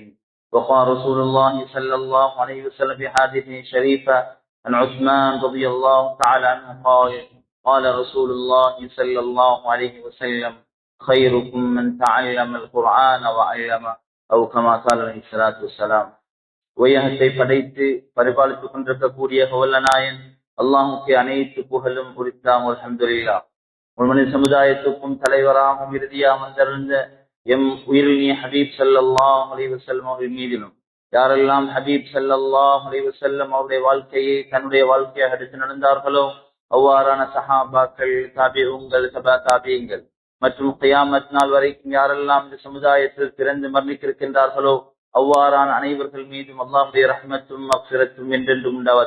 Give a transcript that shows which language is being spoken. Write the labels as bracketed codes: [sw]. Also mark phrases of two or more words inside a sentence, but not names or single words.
[ar] وقال رسول الله صلى الله عليه وسلم في حديث شريفة عن عثمان رضي الله تعالى عنه قال: قال رسول الله صلى الله عليه وسلم: خيركم من تعلم القرآن وعلمه أو كما قال عليه الصلاة والسلام. [ta] உயகத்தை படைத்து பரிபாலித்துக் கொண்டிருக்கக்கூடிய வல்லநாயன் அல்லாஹுக்கு அனைத்து புகழும் உரித்தாம். அல்ஹம்துலில்லாஹ். மனித சமுதாயத்துக்கும் தலைவராகவும் இறுதியாக வந்திருந்த எம் உயிரினிய [ar] حبيب صلى الله عليه وسلم [ta] அவர்கள் மீதிலும் யாரெல்லாம் [ar] حبيب صلى الله عليه وسلم [ta] அவருடைய வாழ்க்கையை தன்னுடைய வாழ்க்கையாக எடுத்து நடந்தார்களோ அவ்வாறான சஹாபாக்கள், தாபிஊன்கள், தபா தாபிஈன்கள் மற்றும் கியாமத் நாள் வரைக்கும் யாரெல்லாம் இந்த சமுதாயத்தில் பிறந்து மரணிக்கிருக்கின்றார்களோ அவ்வாறான அனைவர்கள் மீதும் அல்லாஹ்வுடைய ரஹ்மத்தும் மக்ஃபிரத்தும் என்றென்றும் உண்டாவது.